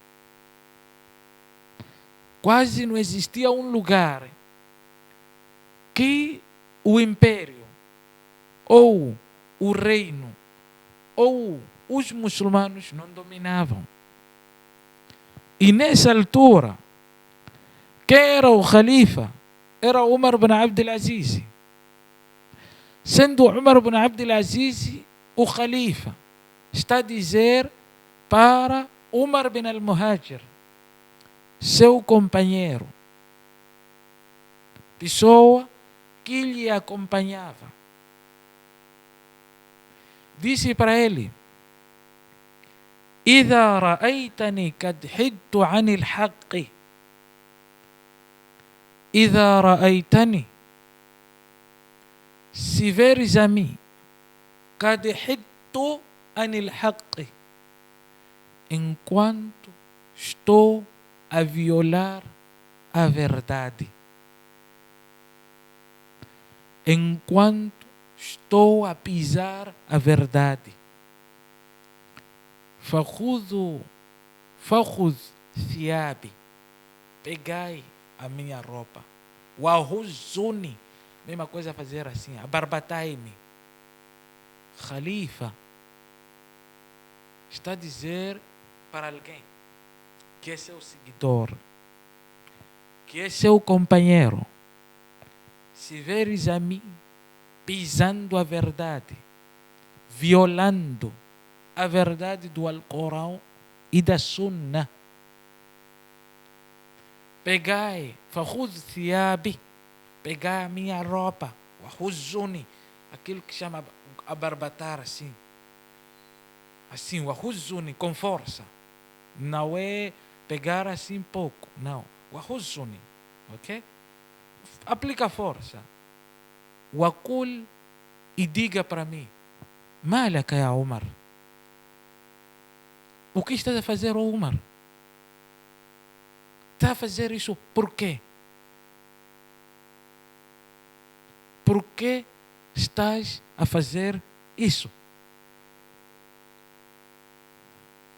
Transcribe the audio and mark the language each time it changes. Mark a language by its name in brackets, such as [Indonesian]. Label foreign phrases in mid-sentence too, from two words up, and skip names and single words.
[Portuguese] Quase não existia um lugar que o império, ou o reino, ou os muçulmanos não dominavam. E nessa altura, quem era o Khalifa? Era Umar ibn Abd al-Aziz. Sendo Umar ibn Abd al-Aziz o Khalifa, está a dizer para Umar ibn al-Muhajir, seu companheiro, pessoa que lhe acompanhava, disse para ele: [Arabic] إذا رأيتني قد حدت عن الحق إذا رأيتني, [Portuguese] se veres a mim, [Arabic] قد حدت عن الحق, [Portuguese] enquanto estou a violar a verdade, enquanto estou a pisar a verdade, [Arabic] فخذ ثيابي, [Portuguese] pegai a minha roupa, وهزوني, mesma coisa fazer assim, abarbatai-me. Khalifa está a dizer para alguém que é seu seguidor, que é seu companheiro: se veres a mim pisando a verdade, violando a verdade do Alcorão e da Sunna, pegai, [Arabic] فخذ ثيابي, [Portuguese] pegai a minha roupa, وهزوني, aquilo que chama abarbatar assim, assim, وهزوني, com força, não é pegar assim pouco, não, وهزوني, ok? Aplica força. وقل, e diga para mim: [Arabic] مالك يا عمر, [Portuguese] o que estás a fazer, Umar? Está a fazer isso por quê? Por que estás a fazer isso?